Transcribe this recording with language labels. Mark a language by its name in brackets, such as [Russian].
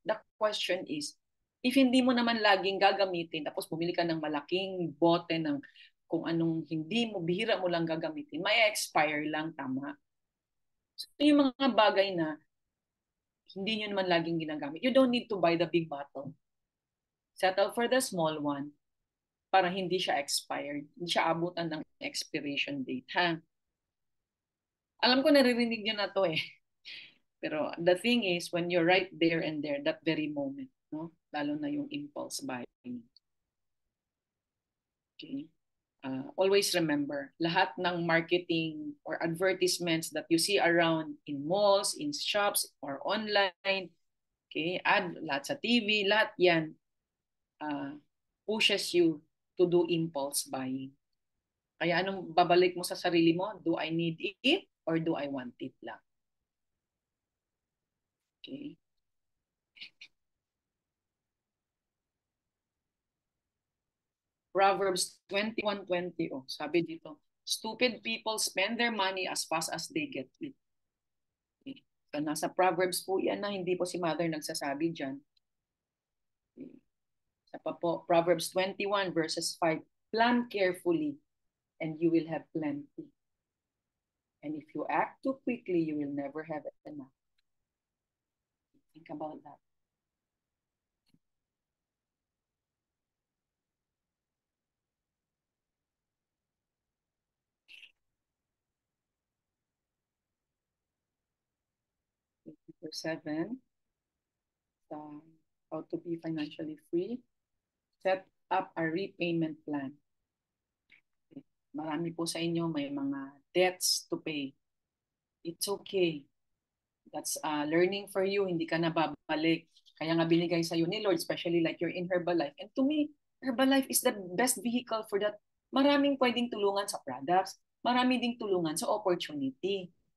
[English] The question is, [Filipino] if hindi mo naman laging gagamitin, tapos bumili ka ng malaking bote ng kung anong hindi mo, bihira mo lang gagamitin, may expire lang, tama. So yung mga bagay na hindi nyo naman laging ginagamit, [English] you don't need to buy the big bottle. Settle for the small one [Filipino] para hindi siya [English] expired. [Filipino] Hindi siya abutan ng expiration date. Ha? Alam ko naririnig nyo na to eh. [English] Pero the thing is, when you're right there and there, that very moment, no? [Filipino] Lalo na yung impulse buying. [English] Okay? Always remember, [Filipino] lahat ng [English] marketing or advertisements that you see around in malls, in shops, or online, okay, [Filipino] lahat sa TV, lahat yan [English] pushes you to do impulse buying. [Filipino] Kaya anong babalik mo sa sarili mo? [English] Do I need it or do I want it lang? Okay. Proverbs 21:20. [Filipino] Oh, sabi dito, [English] stupid people spend their money as fast as they get it. Okay. [Filipino] So, nasa Proverbs po yan na hindi po si Mother nagsasabi dyan. Okay. Sa pa po, [English] Proverbs 21 verses 5, plan carefully and you will have plenty. And if you act too quickly, you will never have enough. Think about that. Number 7, how to be financially free. Set up a repayment plan. Okay. [Filipino] Marami po sa inyo may mga [English] debts to pay. It's okay. That's learning for you. [Filipino] Hindi ka na babalik. Kaya nga binigay sa'yo ni Lord, [English] especially like you're in Herbalife. And to me, Herbalife is the best vehicle for that. [Filipino] Maraming pwedeng tulungan sa products. Marami ding tulungan sa opportunity.